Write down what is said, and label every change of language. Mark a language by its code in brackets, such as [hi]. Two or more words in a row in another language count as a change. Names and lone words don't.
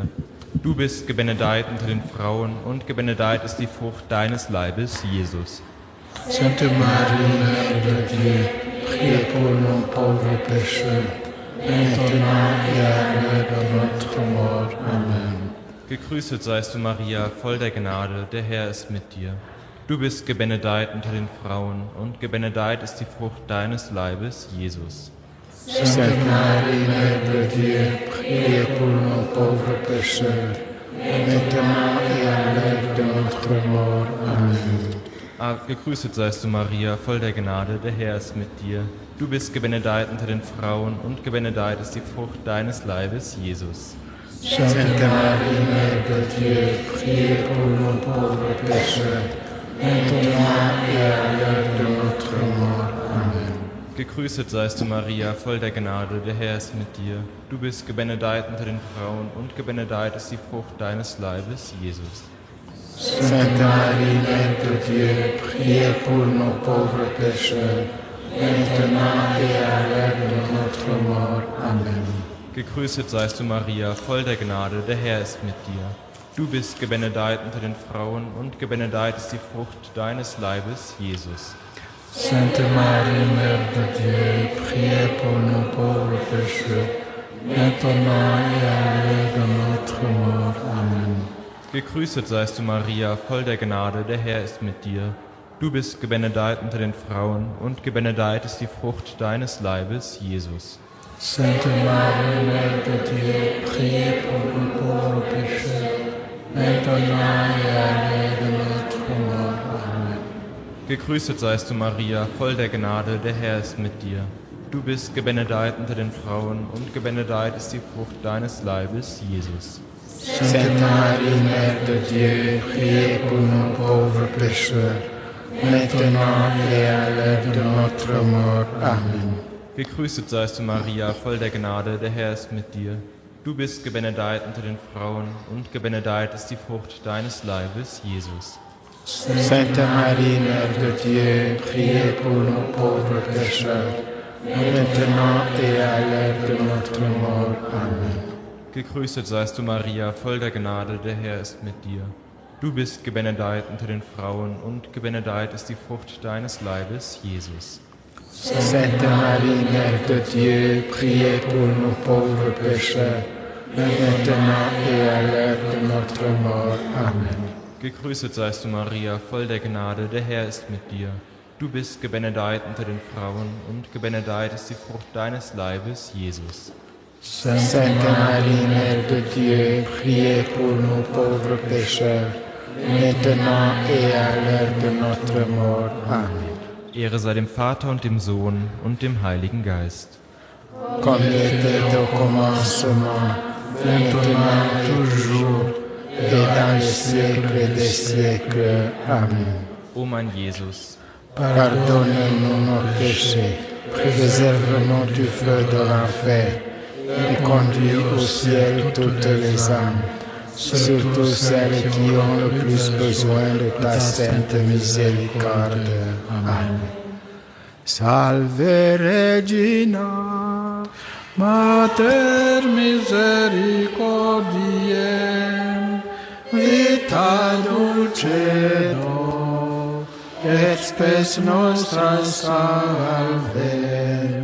[de] Du bist gebenedeit unter den Frauen und gebenedeit ist die Frucht deines Leibes, Jesus. [fr] Sainte Marie, Mère de Dieu, priez pour nous pauvres pécheurs, maintenant et à l'heure de notre mort. Amen. [de] Gegrüßet seist du, Maria, voll der Gnade, der Herr ist mit dir. Du bist gebenedeit unter den Frauen und gebenedeit ist die Frucht deines Leibes, Jesus. [fr] Sainte Marie, Mère de Dieu, priez pour nous pauvres pécheurs, maintenant et à l'heure de notre mort. Amen. [de] Gegrüßet seist du, Maria, voll der Gnade, der Herr ist mit dir. Du bist gebenedeit unter den Frauen und gebenedeit ist die Frucht deines Leibes, Jesus. [fr] Sainte Marie, Mère de Dieu, priez pour nous pauvres pécheurs, maintenant et à l'heure de notre mort. Amen. [de] Gegrüßet seist du, Maria, voll der Gnade, der Herr ist mit dir. Du bist gebenedeit unter den Frauen und gebenedeit ist die Frucht deines Leibes, Jesus. [fr] Sainte Marie, Mère de Dieu, priez pour nos pauvres pécheurs, maintenant et à l'heure de notre mort. Amen. [de] Gegrüßet seist du, Maria, voll der Gnade, der Herr ist mit dir. Du bist gebenedeit unter den Frauen und gebenedeit ist die Frucht deines Leibes, Jesus. [fr] Sainte Marie, Mère de Dieu, priez pour nos pauvres pécheurs, maintenant et à l'heure de notre mort. Amen. [de] Gegrüßet seist du, Maria, voll der Gnade, der Herr ist mit dir. Du bist gebenedeit unter den Frauen und gebenedeit ist die Frucht deines Leibes, Jesus. [fr] Sainte Marie, Mère de Dieu, priez pour nos pauvres pécheurs, maintenant et à l'heure de notre mort. Amen. [de] Gegrüßet seist du, Maria, voll der Gnade, der Herr ist mit dir. Du bist gebenedeit unter den Frauen und gebenedeit ist die Frucht deines Leibes, Jesus. [fr] Sainte Marie, Mère de Dieu, priez pour nos pauvres pécheurs, maintenant et à l'heure de notre mort. Amen. [de] Gegrüßet seist du, Maria, voll der Gnade, der Herr ist mit dir. Du bist gebenedeit unter den Frauen und gebenedeit ist die Frucht deines Leibes, Jesus. [fr] Sainte Marie, Mère de Dieu, priez pour nos pauvres pécheurs, maintenant et à l'heure de notre mort. Amen. [de] Gegrüßet seist du, Maria, voll der Gnade, der Herr ist mit dir. Du bist gebenedeit unter den Frauen und gebenedeit ist die Frucht deines Leibes, Jesus. [fr] Sainte Marie, Mère de Dieu, priez pour nos pauvres pécheurs, maintenant et à l'heure de notre mort. Amen. [de] Gegrüßet seist du, Maria, voll der Gnade, der Herr ist mit dir. Du bist gebenedeit unter den Frauen und gebenedeit ist die Frucht deines Leibes, Jesus. [fr] Sainte Marie, Mère de Dieu, priez pour nos pauvres pécheurs, maintenant et à l'heure de notre mort. Amen. [de] Ehre sei dem Vater und dem Sohn und dem Heiligen Geist. [fr] Comme il était au commencement, maintenant, toujours, et dans les siècles des siècles. Amen. [de] O mein Jesus, [fr] pardonne-nous nos péchés, préserve-nous du feu de l'enfer, et conduis au ciel toutes les âmes, surtout celles qui ont le plus besoin de ta sainte miséricorde. Amen. [la] Salve Regina, Mater misericordiae, vita dulcedo, et spes nostra salve.